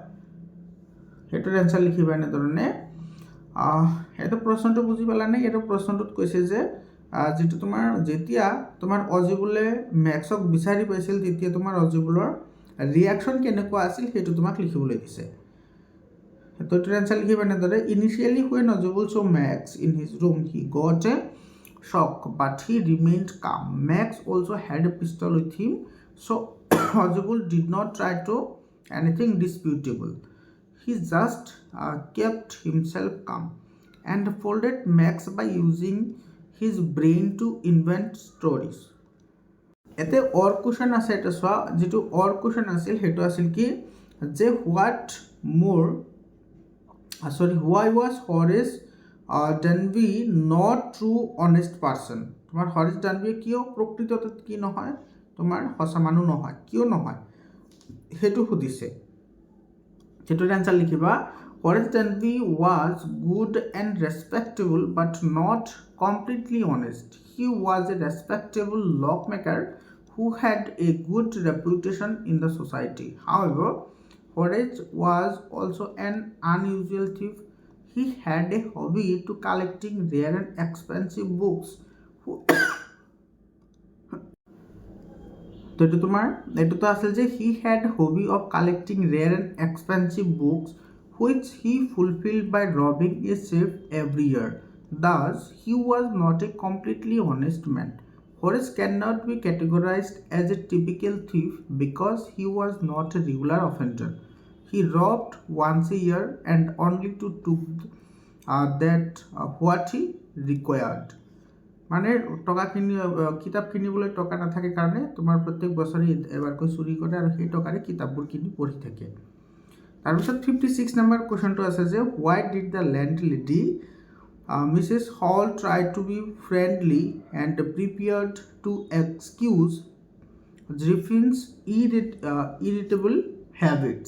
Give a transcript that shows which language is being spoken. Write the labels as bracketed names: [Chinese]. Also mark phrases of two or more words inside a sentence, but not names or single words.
[Assamese] সেইটোৰ এনচাৰ লিখিবা এনেধৰণে, এইটো প্ৰশ্নটো বুজি পালানে? এইটো প্ৰশ্নটোত কৈছে যে যিটো তোমাৰ যেতিয়া তোমাৰ অজিবুলে মেক্সক বিচাৰি পাইছিল তেতিয়া তোমাৰ অজিবুলৰ ৰিয়াকশ্যন কেনেকুৱা আছিল সেইটো তোমাক লিখিবলৈ দিছে। তো এইটোৰ এনচাৰ লিখিবা এনেদৰে, [English] ইনিচিয়েলি when Ojibul saw Max in his room he got a shock but he remained calm. Max also had a pistol with him, so Ojibul did not try to anything disputable. He just kept himself calm and folded Max by using his brain to invent stories. [Assamese] এতে [English] other question [Assamese] আছে, এটা চোৱা যিটো [English] other question [Assamese] আছিল সেইটো আছিল কি যে [English] why was Horace Danby not true honest person? [Assamese] তোমাৰ হৰিশ দানবী কিয় প্ৰকৃততে কি নহয়, তোমাৰ সঁচা মানুহ নহয়, কিয় নহয় সেইটো সুধিছে। সেইটোৰ এনচাৰ লিখিবা, [English] Horace Danby was good and respectable but not completely honest. He was a respectable lockmaker who had a good reputation in the society. However, Horace was also an unusual thief. He had a hobby to collecting rare and expensive books. [Assamese] তো এইটো আছিল যে [English] he had hobby of collecting rare and expensive books which he fulfilled by robbing a safe every year. Thus, he was not a completely honest man. Horace cannot be categorized as a typical thief because he was not a regular offender. He robbed once a year and only to took that what he required. [Assamese] মানে টকা কিতাপ কিনিবলৈ টকা নাথাকে কাৰণে তোমাৰ প্ৰত্যেক বছৰে এবাৰকৈ চুৰি কৰে আৰু সেই টকাৰে কিতাপবোৰ কিনি পঢ়ি থাকে। তাৰপিছত 56 নম্বৰ কুৱেশ্যনটো আছে যে [English] why did the landlady Mrs Hall try to be friendly and prepared to excuse Griffin's irritable habits.